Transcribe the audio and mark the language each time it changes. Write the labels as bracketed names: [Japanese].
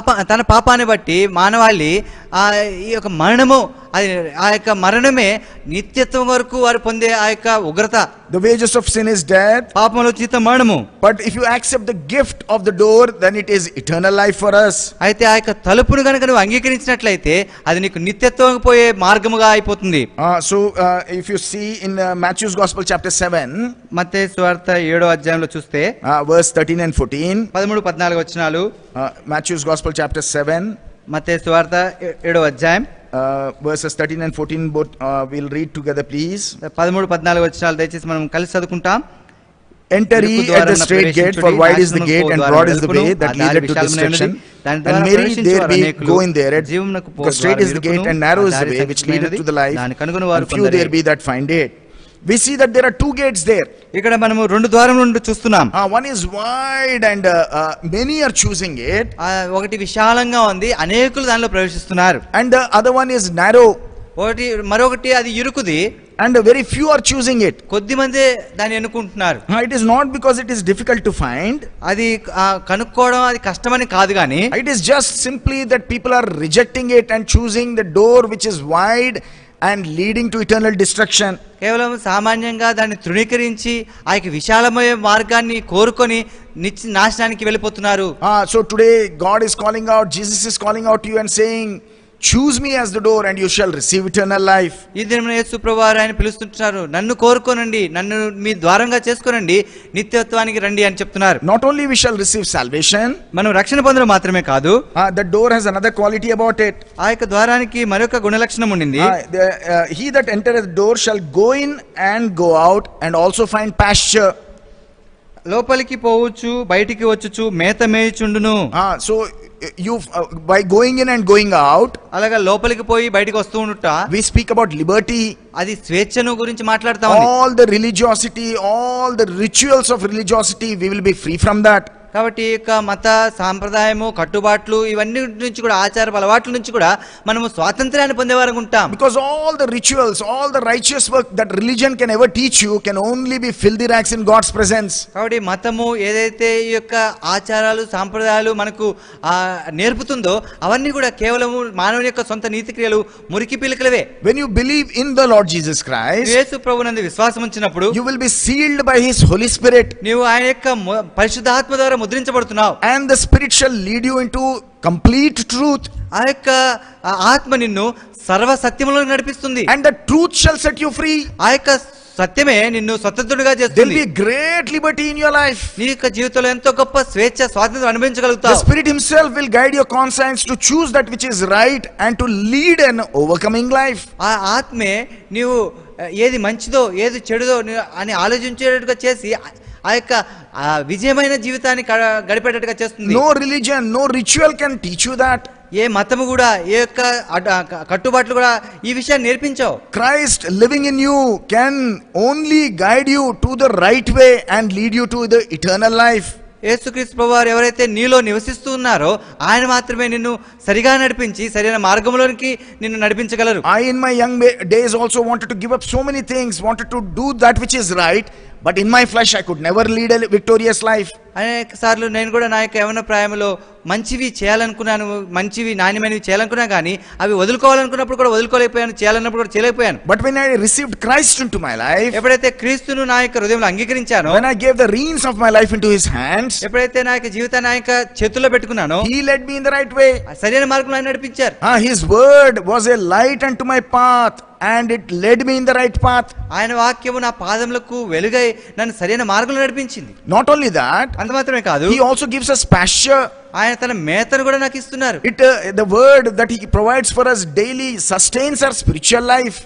[Telugu] తన పాపాన్ని బట్టి మానవాళి ఈ యొక్క మరణము, అది ఆ యొక్క మరణమే నిత్యత్వం వరకు వారు పొందే ఆ యొక్క ఉగ్రత. [English] The wages of sin is death. [Telugu] పాపములో జీతం మరణము. [English] But if you accept the gift of the door, then it is eternal life for us. [Telugu] అయితే ఆ యొక్క తలుపును కనుక నువ్వు అంగీకరించినట్లయితే అది నీకు నిత్యత్వం పోయే మార్గముగా అయిపోతుంది. [English] So if you see in Matthew's Gospel chapter 7, [Telugu] మత్తయి సువార్త 7వ అధ్యాయంలో చూస్తే [English] verse 13 and 14, [Telugu] 13-14 వచనాలు. [English] Matthew's Gospel chapter 7, [Telugu] మత్తయి సువార్త 7వ అధ్యాయం [English] verses 13 and 14 both we'll read together please. [Telugu] 13-14 వచనాలు దయచేసి మనం కలిసి చదువుకుంటాం. [English] Enter ye at the straight gate, for wide is the gate and broad is the way that leadeth to destruction, and many there be go in there. Because straight is the gate and narrow is the way which leadeth to the life, and few there be that find it. We see that there are two gates there. [Telugu] ఇక్కడ మనము రెండు ద్వారములు నుండి చూస్తున్నాం. [English] One is wide and many are choosing it. [Telugu] ఒకటి విశాలంగా ఉంది, అనేకులు దానిలో ప్రవేశిస్తున్నారు. [English] And the other one is narrow. [Telugu] మరొకటి అది ఇరుకుది, [English] and very few are choosing it. [Telugu] కొద్ది మంది దాన్ని ఎన్నుకుంటున్నారు. [English] It is not because it is difficult to find. [Telugu] అది కనుక్కోవడం అది కష్టమని కాదు గాని, [English] it is just simply that people are rejecting it and choosing the door which is wide and leading to eternal destruction. [Telugu] కేవలం సామాన్యంగా దాన్ని తృణీకరించి ఆ యొక్క విశాలమైన మార్గాన్ని కోరుకొని నాశనానికి వెళ్ళిపోతున్నారు. [English] So today God is calling out, Jesus is calling out to you and saying, choose me as the door and you shall receive eternal life. [Telugu] ఈ దినమున యేసు ప్రభువారు ఆయన పిలుస్తుంటారు, నన్ను కోరుకోనండి, నన్ను మీ ద్వారంగా చేసుకోనండి, నిత్యత్వానికి రండి అని చెప్తున్నారు. [English] Not only we shall receive salvation, [Telugu] మనం రక్షణ పొందడం మాత్రమే కాదు, [English] the door has another quality about it. [Telugu] ఆ యొక్క ద్వారానికి మరొక గుణలక్షణం ఉండింది. [English] He that entereth the door shall go in and go out and also find pasture. [Telugu] లోపలికి పోవచ్చు, బయటికి వచ్చుచు మేత మేయుచుండును. [English] So you by going in and going out, [Telugu] అలాగా లోపలికి పోయి బయటికి వస్తూ ఉండుట, [English] we speak about liberty. [Telugu] అది స్వేచ్ఛను గురించి మాట్లాడుతా ఉంది. [English] All the religiosity, all the rituals of religiosity, we will be free from that. [Telugu] కాబట్టి ఈ యొక్క మత సాంప్రదాయము, కట్టుబాట్లు, ఇవన్నీ నుంచి కూడా, ఆచార అలవాట్ల నుంచి కూడా మనము స్వాతంత్ర్యాన్ని పొందేవారు ఉంటాం. [English] Because all the rituals, all the righteous work that religion can ever teach you can only be filthy rags in God's presence. [Telugu] కాబట్టి మతము ఏదైతే ఈ యొక్క ఆచారాలు, సాంప్రదాయాలు మనకు నేర్పుతుందో అవన్నీ కూడా కేవలము మానవుని యొక్క సొంత నీతి క్రియలు, మురికి పిలకలవే. [English] When you believe in the Lord Jesus Christ, [Telugu] యేసు ప్రభువునందు విశ్వాసం ఉంచినప్పుడు [English] you will be sealed by His Holy Spirit. [Telugu] నీవు ఆయన యొక్క పరిశుద్ధాత్మ ద్వారా ముద్రించబడుతున్నావు. [English] And the Spirit shall lead you into complete truth. [Telugu] ఆ యొక్క ఆత్మ నిన్ను సర్వ సత్యములో నడిపిస్తుంది. [English] And the truth shall set you free. [Telugu] ఆ యొక్క సత్యమే నిన్ను స్వతంత్రుడిగా [English] There [Telugu] చేస్తుంది. [English] will be great liberty in your life. [Telugu] నీ యొక్క జీవితంలో ఎంతో గొప్ప స్వేచ్ఛ, స్వాతంత్రం అనుభవించగలుగుతావు. [English] The Spirit Himself will guide your conscience to choose that which is right and to lead an overcoming life. [Telugu] ఆ ఆత్మే నీవు ఏది మంచిదో ఏది చెడుదో అని ఆలోచించేటట్టుగా చేసి ఆ యొక్క విజయమైన జీవితాన్ని గడిపేటట్టుగా చేస్తుంది. [English] No religion, no ritual can teach you that. [Telugu] ఏ మతము కూడా, ఏ యొక్క కట్టుబాట్లు కూడా ఈ విషయాన్ని నేర్పించవు. [English] Christ living in you can only guide you to the right way and lead you to the eternal life. [Telugu] యేసుక్రీస్తు ప్రభువారు ఎవరైతే నీలో నివసిస్తూ ఉన్నారో ఆయన మాత్రమే నిన్ను సరిగా నడిపించి సరైన మార్గంలోనికి నిన్ను నడిపించగలరు. [English] I in my young days also wanted to give up so many things, wanted to do that which is right, but in my flesh I could never lead a victorious life. [Telugu] అనేక సార్లు నేను కూడా నా యొక్క యవ్వన ప్రాయంలో మంచివి చేయాలనుకున్నాను, మంచివి నాణ్యమైనవి చేయాలనుకున్నా కానీ అవి వదులుకోవాలనుకున్నప్పుడు కూడా వదులుకోలేకపోయాను, చేయాలన్నప్పుడు కూడా చేయలేకపోయాను. [English] But when I received Christ into my life, [Telugu] ఎప్పుడైతే క్రీస్తును నా యొక్క హృదయంలో అంగీకరించానో, [English] when I gave the reins of my life into His hands, [Telugu] ఎప్పుడైతే నా యొక్క జీవితాన్ని ఆయన యొక్క చేతుల్లో పెట్టుకున్నానో, [English] He led me in the right way. [Telugu] సరైన మార్గంలో ఆయన నడిపించారు. [English] His word was a light unto my path and it led me in the right path. [Telugu] ఆయన వాక్యము నా పాదములకు వెలుగై నన్ను సరైన మార్గంలో నడిపించింది. [English] Not only that, [Telugu] అంత మాత్రమే కాదు, [English] He also gives us pasture. [Telugu] ఆయన తన మేతను కూడా నాకు ఇస్తున్నారు. [English] The word that He provides for us daily sustains our spiritual life.